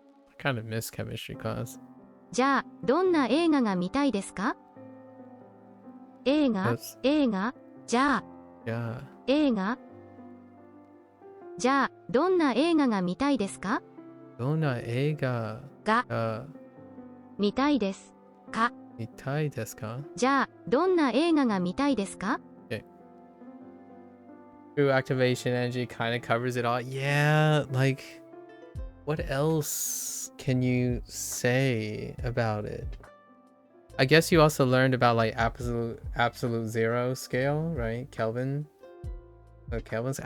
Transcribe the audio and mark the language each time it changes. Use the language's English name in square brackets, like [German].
[English] I kind of miss chemistry class. [Japanese] じゃあ、どんな映画が見たいですか？映画、 [English] Yes. [Japanese] 映画、じゃあ、 [English] Yeah. [Japanese] 映画。じゃあ、どんな映画が見たいですか？どんな映画が見たいですか？見たいですか？じゃあ、どんな映画が見たいですか？ [English] Okay. True activation energy kind of covers it all. Yeah, like, what else can you say about it? I guess you also learned about like absolute zero scale, right? Kelvin. Kelvin's.